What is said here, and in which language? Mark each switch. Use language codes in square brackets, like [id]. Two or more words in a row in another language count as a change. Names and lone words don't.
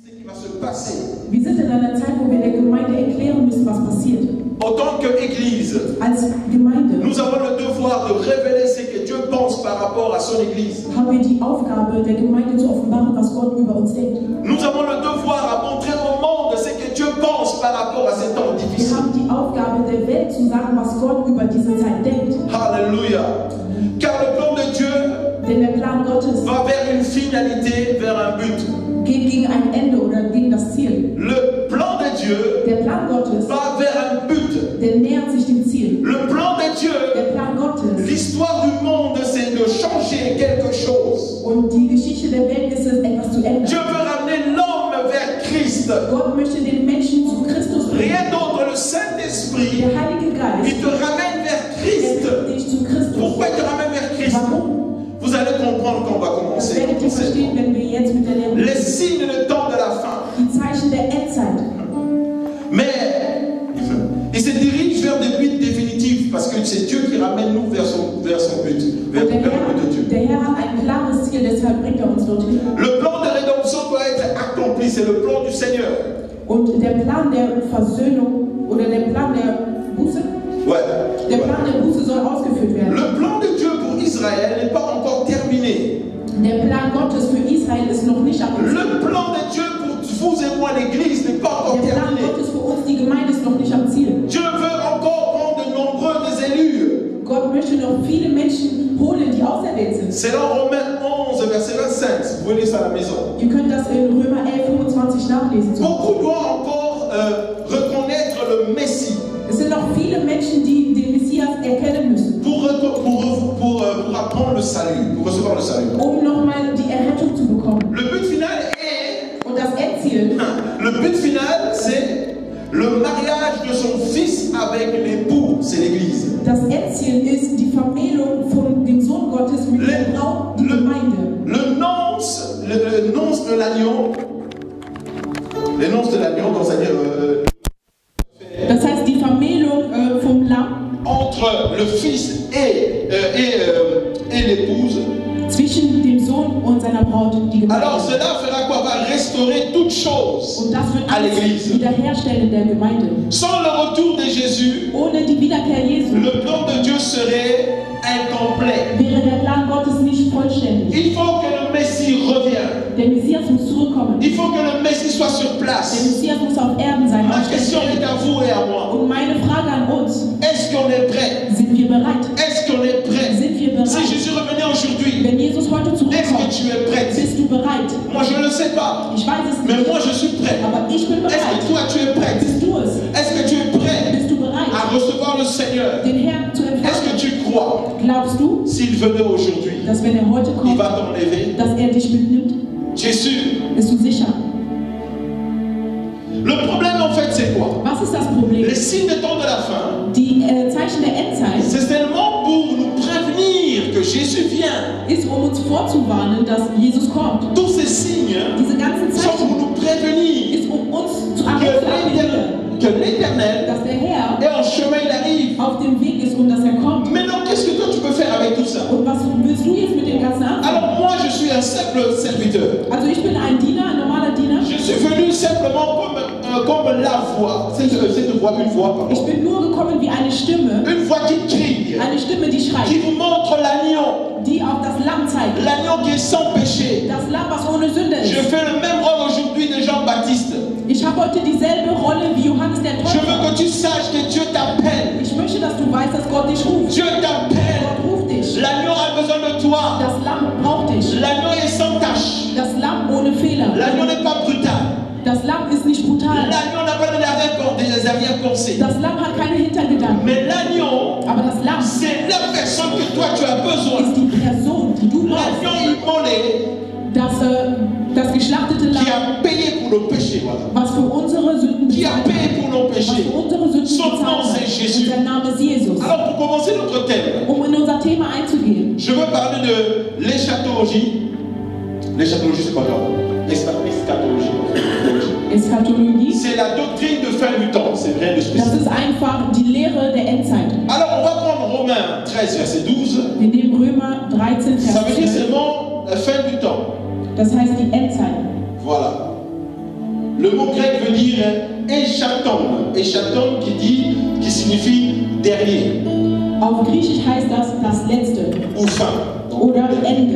[fr] va se passer. [de] Wir sind in einer Zeit, wo wir der Gemeinde erklären müssen, was passiert. [fr] En tant qu'Église, [de] Als Gemeinde [fr] nous avons le devoir de révéler ce que Dieu pense par rapport à son Église. [de] haben wir die Aufgabe, der Gemeinde zu offenbaren, was Gott über uns denkt. [fr] Nous avons le devoir à montrer au monde ce que Dieu pense par rapport à ces temps [de] Wir [fr] difficiles. [de] haben die Aufgabe, der Welt zu sagen, was Gott über diese Zeit denkt. [fr] Alléluia. Car le plan de Dieu [de] Denn der Plan Gottes [fr] va vers une finalité, vers un but. [de] geht gegen ein Ende oder gegen das Ziel. [fr] Le plan de Dieu [de] Der Plan Gottes, [fr] va vers un but. [de] der nähert sich dem Ziel. [fr] Le plan de Dieu, [de] Der Plan Gottes [fr] l'histoire du monde, c'est de changer quelque chose. [de] und die Geschichte der Welt ist es, etwas zu ändern. [fr] Dieu veut ramener l'homme vers Christ. [de] Gott möchte den Menschen zu Christus bringen. [fr] Rien d'autre, le Saint-Esprit, [de] Der Heilige Geist, [fr] il te ramène vers [de] er [fr] Christ. [de] bringt dich zu Christus. [fr] Pourquoi il te ramène vers Christ? [de] Warum? [fr] Vous allez comprendre quand on va [de] Das [fr] commencer. [de] werdet ihr verstehen, wenn wir jetzt mit der Lehre [fr] Les signes de temps de la fin. [de] die Zeichen der Endzeit. [fr] Mais il se dirige vers des buts définitifs parce que c'est Dieu qui ramène nous vers son but, vers [de] Und [fr] le but de Dieu. [de] der Herr hat ein klares Ziel, deshalb bringt er uns dorthin. [fr] Le plan de rédemption doit être accompli, c'est le plan du Seigneur. [de] Und der Plan der Versöhnung oder der Plan der Buße, [fr] Ouais. [de] der Plan der Buße soll ausgeführt werden. [fr] Le plan de Dieu pour Israël n'est pas encore terminé. [de] Der Plan Gottes für Israel ist noch nicht am Ziel. [fr] Le plan de Dieu pour vous et moi, l'Église, n'est pas encore [de] Der Plan [fr] terminé. [de] Gottes für uns, die Gemeinde, ist noch nicht am Ziel. [fr] Dieu veut encore prendre de nombreux des élus. [de] Gott möchte noch viele Menschen holen, die auserwählt sind. [fr] C'est dans Romains 11, verset 25. Vous pouvez lire ça à la maison. [de] Ihr könnt das in Römer 11, 25 nachlesen. [fr] Beaucoup doivent encore reconnaître le Messie [de] Es sind noch viele Menschen, die den Messias erkennen müssen, [fr] pour apprendre le salut, pour recevoir le salut. [de] um nochmal die Errettung zu bekommen. [fr] Le but final est, [de] Und das Endziel, [fr] le but final, c'est le mariage de son fils avec l'époux, c'est l'Église. [de] das Endziel ist die Vermählung von dem Sohn Gottes mit der Braut, die Gemeinde. [fr] Le nonce de l'agneau, les nonces de l'agneau, donc c'est-à-dire [de] Das heißt, die Vermählung vom Lamm [fr] entre le fils et l'épouse. [de] zwischen dem Sohn und seiner Braut, die Gemeinde. [fr] Alors cela fera quoi? Va restaurer toutes choses [de] Und das wird [fr] à [de] alles [fr] l'Église. [de] wiederherstellen in der Gemeinde. [fr] Sans le retour de Jésus, [de] Ohne die Wiederkehr Jesu [fr] le plan de Dieu serait incomplet. [de] wäre der Plan Gottes nicht vollständig. [fr] Il faut que le Messie revienne. [de] Der Messias muss zurückkommen. [fr] Il faut que le Messie soit sur [de] Der [fr] place. [de] Messias muss auf Erden sein. [fr] Ma question est à vous et à moi. [de] Und meine Frage an uns, [fr] Est-ce qu'on est prêt? [de] sind wir bereit? [fr] Est-ce qu'on est prêt? [de] Sind wir [fr] Si [de] bereit? [fr] Jésus revenait aujourd'hui, [de] Wenn Jesus heute [fr] est-ce que [de] zurückkommt, [fr] tu es prête? [de] bist du bereit? [fr] Moi je ne le sais pas, [de] Ich weiß es [fr] mais [de] nicht, [fr] moi je suis prêt. [de] aber ich bin [fr] Est-ce [de] bereit. [fr] que toi tu es prête? [de] Bist du es? [fr] Est-ce que tu es prêt [de] Bist du bereit, [fr] à recevoir le Seigneur? [de] den Herrn zu [fr] Est-ce que [de] empfangen? [fr] tu crois, [de] Glaubst du, [fr] s'il venait aujourd'hui, [de] dass wenn er heute [fr] il [de] kommt, [fr] va t'enlever? [de] dass er dich mitnimmt? [fr] Tu es sûr? [de] Bist du sicher? [fr] Le problème en fait c'est quoi? [de] Was ist das Problem? [fr] Les signes de temps de la fin, [de] Die Zeichen der Endzeit [fr] c'est seulement pour nous prévenir que Jésus vient. [de] ist, um uns vorzuwarnen, dass Jesus kommt. [fr] Tous ces signes [de] Diese ganzen [fr] sont pour [de] Zeichen [fr] nous prévenir [de] ist, um uns zu [fr] que [de] erinnern, [fr] l'Éternel [de] dass der Herr [fr] est en chemin, il arrive. [de] auf dem Weg ist und dass er kommt. [fr] Maintenant, qu'est-ce que toi tu peux faire avec tout ça? [de] Und was willst du jetzt mit dem Ganzen anfangen? [fr] Alors moi je suis un simple serviteur. [de] Also ich bin ein Diener, ein normaler Diener. [fr] Je suis venu simplement comme la voix. C'est une voix, pardon. [de] Ich bin nur gekommen wie eine Stimme. [fr] Une voix qui crie, [de] Eine Stimme, die [fr] qui [de] schreit, [fr] vous montre l'agneau. [de] die auf das Lamm zeigt. [fr] L'agneau qui est sans péché. [de] Das Lamm, was ohne Sünde [fr] Je [de] ist. [fr] fais le même rôle aujourd'hui de Jean-Baptiste. [de] Ich habe heute dieselbe Rolle wie Johannes der [fr] Je veux [de] Täufer. [fr] que tu saches que Dieu t'appelle. [de] Ich möchte, dass du weißt, dass Gott dich ruft. [fr] Dieu t'appelle. [de] Gott ruft dich. [fr] L'agneau a besoin de toi. [de] Das Lamm braucht dich. [fr] L'agneau est sans tache. [de] Das Lamm ohne Fehler. [fr] L'agneau n'est pas brutal. [de] Das Lamm ist nicht brutal. [fr] L'agneau n'a pas des arrière-pensées. [de] Das Lamm hat keine Hintergedanken. [fr] Mais l'agneau, [de] Aber das Lamm [fr] c'est la personne que toi tu as besoin. [de] ist die Person, die du brauchst. [fr] L'agneau immolé [de] Das geschlachtete [fr] qui [de] Lamm, [fr] a payé pour nos péchés. Voilà. [de] was für unsere Sünden [fr] Qui a [de] bezahlt [fr] payé [de] hat. [fr] pour nos [de] Was [fr] péchés. [de] für unsere Sünden [fr] Son nom, [de] bezahlt [fr] c'est [de] hat. [fr] Jésus. [de] Und sein Name ist Jesus. [fr] Alors pour commencer notre thème, [de] Um in unser Thema einzugehen, [fr] je veux parler de l'éschatologie. L'éschatologie, c'est pas grave. [de] Eschatologie. Eschatologie, [fr] C'est la doctrine de fin du temps. C'est rien de [de] das [fr] spécial. [de] ist einfach die Lehre der Endzeit. [fr] Alors on va prendre Romains 13, verset 12. [de] Wir nehmen Römer 13, [fr] Ça veut [de] Vers [fr] dire [de] 12. [fr] seulement la fin du temps. [de] Das heißt die Endzeit. [fr] Voilà. Le mot grec veut dire Eschaton. Eschaton qui signifie dernier. [de] Auf Griechisch heißt das Letzte [fr] Ou fin. [de] oder Ende.